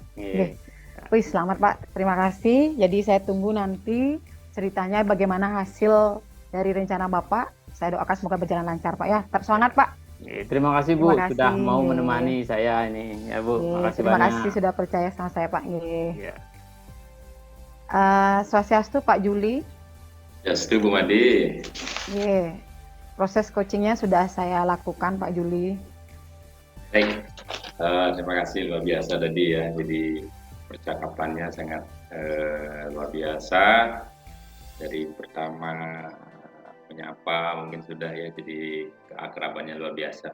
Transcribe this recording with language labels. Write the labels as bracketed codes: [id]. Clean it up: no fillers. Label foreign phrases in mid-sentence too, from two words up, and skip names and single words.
[id] Oke. Selamat, Pak. Terima kasih. Jadi saya tunggu nanti ceritanya bagaimana hasil dari rencana Bapak. Saya doakan semoga berjalan lancar, Pak, ya. Tetap semangat, Pak. Terima kasih Bu, Terima sudah kasih, mau nggih. menemani saya ini ya Bu. Makasih Terima banyak. kasih sudah percaya sama saya Pak. Nggih. Ya. Swastiastu Pak Juli. Swastiastu Bu Made. Nggih. Proses coachingnya sudah saya lakukan Pak Juli. Baik, terima kasih luar biasa tadi ya. Jadi percakapannya sangat luar biasa. Dari pertama menyapa mungkin sudah ya, jadi keakrabannya luar biasa.